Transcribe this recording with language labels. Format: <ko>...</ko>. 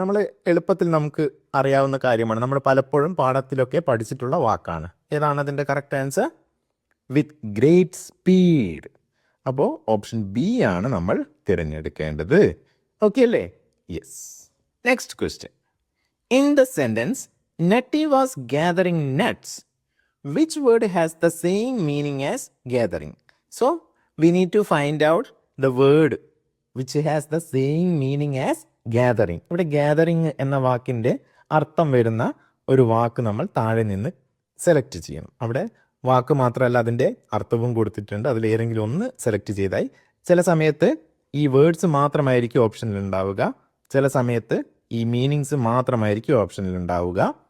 <ml>നമ്മൾ എളുപ്പത്തിൽ നമുക്ക് അറിയാവുന്ന കാര്യമാണ്, നമ്മൾ പലപ്പോഴും പാഠത്തിലൊക്കെ പഠിച്ചിട്ടുള്ള വാക്കാണ്. ഏതാണ് അതിൻ്റെ correct answer?</ml> <en>With great speed.</en> <ml>അപ്പോൾ ഓപ്ഷൻ ബി ആണ് നമ്മൾ തിരഞ്ഞെടുക്കേണ്ടത്. ഓക്കെ അല്ലേ? Yes.</ml> <en>Next question. In the sentence Nutty was gathering nuts, which word has the same meaning as gathering? So we need to find out the word which has the same meaning as gathering.</en> <ml>ഇവിടെ gathering എന്ന വാക്കിൻ്റെ അർത്ഥം വരുന്ന ഒരു വാക്ക് നമ്മൾ താഴെ നിന്ന് select ചെയ്യണം. അവിടെ വാക്ക് മാത്രമല്ല അതിൻ്റെ അർത്ഥവും കൊടുത്തിട്ടുണ്ട്. അതിൽ ഏതെങ്കിലും ഒന്ന് സെലക്ട് ചെയ്തായി. ചില സമയത്ത് ഈ വേർഡ്സ് മാത്രമായിരിക്കും ഓപ്ഷനിൽ ഉണ്ടാവുക, ചില സമയത്ത് ഈ മീനിങ്സ് മാത്രമായിരിക്കും ഓപ്ഷനിൽ ഉണ്ടാവുക.</ml>